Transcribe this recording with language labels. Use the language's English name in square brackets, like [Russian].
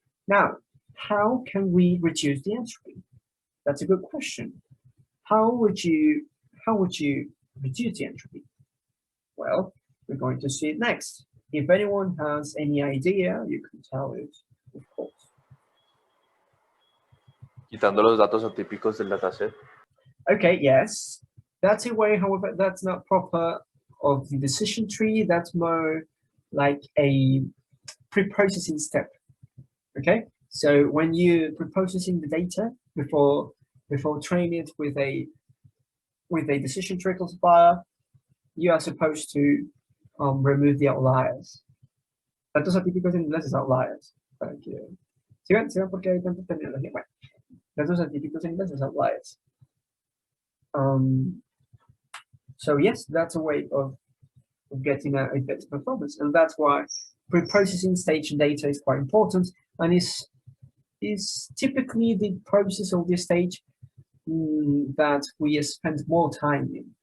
[English] Now, how can we reduce the entropy? That's a good question. How would you reduce the entropy? Well, we're going to see it next. If anyone has any idea, you can tell it, of course. [Spanish] Quitando los datos atípicos del dataset. [English] Okay, yes. That's a way, however, that's not proper of the decision tree. That's more like a pre-processing step. Okay, so when you pre-processing the data before training it with a decision tree classifier, you are supposed to remove the outliers. [Spanish] Datos atípicos en inglés es outliers. Para que sigan porque hay tanta terminología. Bueno, datos atípicos en inglés es outliers. [English] So yes, that's a way of getting a better performance, and that's why pre-processing stage data is quite important, and is typically the process of this stage that we spend more time in.